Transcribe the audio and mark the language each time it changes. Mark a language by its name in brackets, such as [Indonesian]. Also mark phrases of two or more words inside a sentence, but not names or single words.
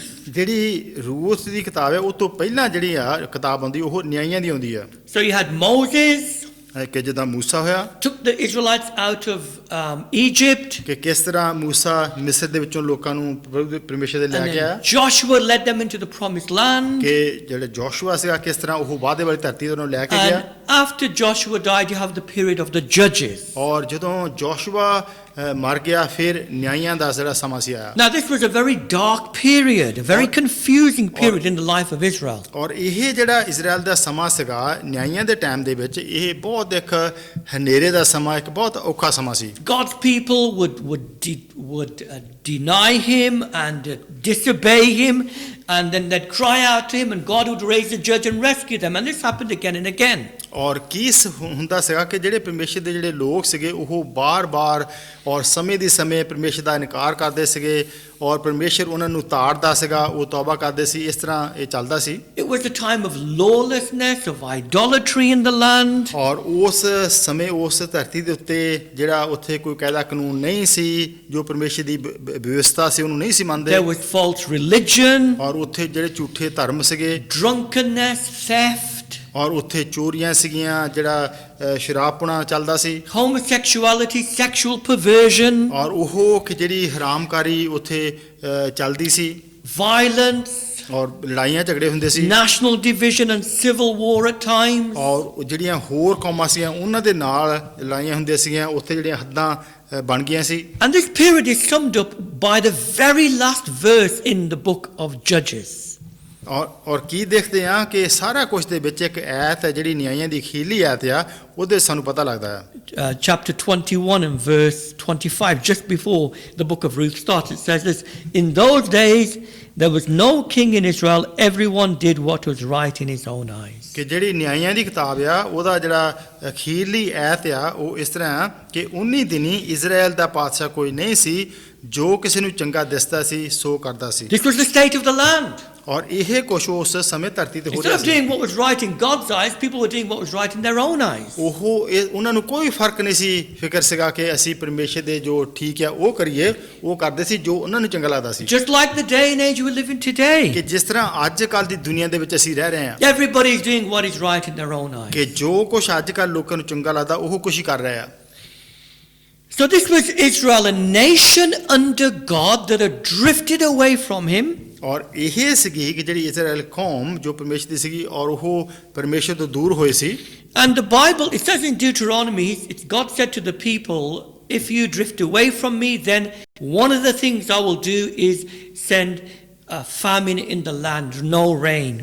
[Punjabi] ਜਿਹੜੀ ਰੂਥ ਦੀ ਕਿਤਾਬ ਹੈ ਉਹ ਤੋਂ ਪਹਿਲਾਂ ਜਿਹੜੀ ਆ ਕਿਤਾਬ ਆਉਂਦੀ ਉਹ ਨਿਆਂਇਆਂ ਦੀ ਆਉਂਦੀ ਆ। [English] So you had Moses [Punjabi] ਕਿ ਜਦੋਂ ਮੂਸਾ ਹੋਇਆ [English] took the Israelites out of Egypt, [Punjabi] ਕਿ ਕਿਸ ਤਰ੍ਹਾਂ ਮੂਸਾ ਮਿਸਰ ਦੇ ਵਿੱਚੋਂ ਲੋਕਾਂ ਨੂੰ ਪਰਮੇਸ਼ਰ ਦੇ ਲੈ [English] and [Punjabi] ਕੇ ਆਇਆ [English] then Joshua led them into the promised land. [Punjabi] ਕਿ ਜਿਹੜੇ ਜੋਸ਼ੂਆ ਸੀਗਾ ਕਿਸ ਤਰ੍ਹਾਂ ਉਹ ਵਾਅਦੇ ਵਾਲੀ ਧਰਤੀ ਤੋਂ ਲੈ ਕੇ ਗਿਆ। [English] And after Joshua died, you have the period of the judges. [Punjabi] ਔਰ ਜਦੋਂ ਜੋਸ਼ੂਆ ਮਰ ਗਿਆ ਫਿਰ ਨਿਆਂਇਆਂ ਦਾ ਜਿਹੜਾ ਸਮਾਂ ਸੀ ਆਇਆ। [English] Now this was a very dark period, a very confusing period in the life of Israel. [Punjabi] ਔਰ ਇਹ ਜਿਹੜਾ ਇਜ਼ਰਾਈਲ ਦਾ ਸਮਾਂ ਸੀਗਾ ਨਿਆਂਇਆਂ ਦੇ ਟਾਈਮ ਦੇ ਵਿੱਚ ਇਹ ਬਹੁਤ ਇੱਕ ਹਨੇਰੇ ਦਾ ਸਮਾਂ ਇੱਕ ਬਹੁਤ ਔਖਾ ਸਮਾਂ ਸੀ। [English] God's people would deny him and disobey him, and then they'd cry out to him, and God would raise a judge and rescue them. And this happened again and again. [Punjabi] ਔਰ ਕੀ ਹੁੰਦਾ ਸੀਗਾ ਕਿ ਜਿਹੜੇ ਪਰਮੇਸ਼ਰ ਦੇ ਜਿਹੜੇ ਲੋਕ ਸੀਗੇ ਉਹ ਬਾਰ-ਬਾਰ ਔਰ ਸਮੇਂ ਦੀ ਸਮੇਂ ਪਰਮੇਸ਼ਰ ਦਾ ਇਨਕਾਰ ਕਰਦੇ ਸੀਗੇ ਔਰ ਪਰਮੇਸ਼ਰ ਉਹਨਾਂ ਨੂੰ ਤਾੜਦਾ ਸੀਗਾ, ਉਹ ਤੌਬਾ ਕਰਦੇ ਸੀ। ਇਸ ਤਰ੍ਹਾਂ ਇਹ ਚੱਲਦਾ ਸੀ। [English] It was a time of lawlessness, of idolatry in the land. [Punjabi] ਔਰ ਉਸ ਸਮੇਂ ਉਸ ਧਰਤੀ ਦੇ ਉੱਤੇ ਜਿਹੜਾ ਉੱਥੇ ਕੋਈ ਕਾਇਦਾ ਕਾਨੂੰਨ ਨਹੀਂ ਸੀ, ਜੋ ਪਰਮੇਸ਼ਰ ਦੀ ਵਿਵਸਥਾ ਸੀ ਉਹਨੂੰ ਨਹੀਂ ਸੀ ਮੰਨਦੇ। [English] There was false religion, [Punjabi] ਔਰ ਉੱਥੇ ਜਿਹੜੇ ਝੂਠੇ ਧਰਮ ਸੀਗੇ, [English] drunkenness, theft, [Punjabi] ਔਰ ਉੱਥੇ ਚੋਰੀਆਂ ਸੀਗੀਆਂ, ਜਿਹੜਾ ਸ਼ਰਾਬਪੁਣਾ ਚੱਲਦਾ ਸੀ, [English] homosexuality, sexual perversion, [Punjabi] ਔਰ ਉਹ ਕਿ ਜਿਹੜੀ ਹਰਾਮਕਾਰੀ ਉੱਥੇ ਚੱਲਦੀ ਸੀ, [English] violence, [Punjabi] ਔਰ ਲੜਾਈਆਂ ਝਗੜੇ ਹੁੰਦੇ ਸੀ, [English] national division and civil war at times. [Punjabi] ਔਰ ਜਿਹੜੀਆਂ ਹੋਰ ਕੌਮਾਂ ਸੀਗੀਆਂ ਉਹਨਾਂ ਦੇ ਨਾਲ ਲੜਾਈਆਂ ਹੁੰਦੀਆਂ ਸੀਗੀਆਂ, ਉੱਥੇ ਜਿਹੜੀਆਂ ਹੱਦਾਂ ਬਣ ਗਈਆਂ ਸੀ। [English] And this period is summed up by the very last verse in the book of Judges. [Punjabi] ਔਰ ਕੀ ਦੇਖਦੇ ਆ ਕਿ ਸਾਰਾ ਕੁਝ ਦੇ ਵਿੱਚ ਇੱਕ ਐਤ ਹੈ ਜਿਹੜੀ ਨਿਆਂਇਆਂ ਦੀ ਅਖੀਰਲੀ ਐਤ ਆ, ਉਹਦੇ ਸਾਨੂੰ ਪਤਾ ਲੱਗਦਾ ਹੈ। [English] Chapter 21 and verse 25, just before the book of Ruth starts, it says this: In those days there was no king in Israel, everyone did what was right in his own eyes. [Punjabi] ਕਿ ਜਿਹੜੀ ਨਿਆਂਇਆਂ ਦੀ ਕਿਤਾਬ ਆ ਉਹਦਾ ਜਿਹੜਾ ਅਖੀਰਲੀ ਐਤ ਆ ਉਹ ਇਸ ਤਰ੍ਹਾਂ ਆ ਕਿ 19 ਦਿਨੀ ਇਜ਼ਰਾਈਲ ਦਾ ਪਾਤਸ਼ਾਹ ਕੋਈ ਨਹੀਂ ਸੀ, ਜੋ ਕਿਸੇ ਨੂੰ ਚੰਗਾ ਦਿਸਦਾ ਸੀ ਸੋ ਕਰਦਾ ਸੀ। [English] This was the state of the land. [Punjabi] ਔਰ ਇਹ ਕੁਛ ਉਸ ਸਮੇਂ ਧਰਤੀ ਤੇ ਹੋ [English] Instead [Punjabi] ਰਿਹਾ [English] of [Punjabi] ਸੀ। [English] doing what was right in God's eyes, people were doing what was right in their own eyes. [Punjabi] ਉਹਨਾਂ ਨੂੰ ਕੋਈ ਫਰਕ ਨਹੀਂ ਸੀ, ਫਿਕਰ ਸੀਗਾ ਕਿ ਅਸੀਂ ਪਰਮੇਸ਼ਰ ਦੇ ਜੋ ਠੀਕ ਆ ਉਹ ਕਰੀਏ, ਉਹ ਕਰਦੇ ਸੀ ਜੋ ਉਹਨਾਂ ਨੂੰ ਚੰਗਾ ਲੱਗਦਾ ਸੀ। [English] Just like the day and age we live in today. [Punjabi] ਕਿ ਜਿਸ ਤਰ੍ਹਾਂ ਅੱਜ ਕੱਲ ਦੀ ਦੁਨੀਆ ਦੇ ਵਿੱਚ ਅਸੀਂ ਰਹਿ ਰਹੇ ਹਾਂ, [English] Everybody is doing what is right in their own eyes. [Punjabi] ਕਿ ਜੋ ਕੁਛ ਅੱਜ ਕੱਲ ਲੋਕਾਂ ਨੂੰ ਚੰਗਾ ਲੱਗਦਾ ਉਹ ਕੁਛ ਹੀ ਕਰ ਰਹੇ ਆ। [English] So this was Israel, a nation under God that had drifted away from him. [Punjabi] ਔਰ ਇਹ ਸੀਗੀ ਕਿ ਜਿਹੜੀ ਇਜ਼ਰਾਈਲ ਕੌਮ ਜੋ ਪਰਮੇਸ਼ਰ ਦੀ ਸੀਗੀ ਔਰ ਉਹ ਪਰਮੇਸ਼ਰ ਤੋਂ ਦੂਰ ਹੋਏ ਸੀ। [English] And the Bible, it says in Deuteronomy, God said to the people, if you drift away from me, then one of the things I will do is send a famine in the land, no rain.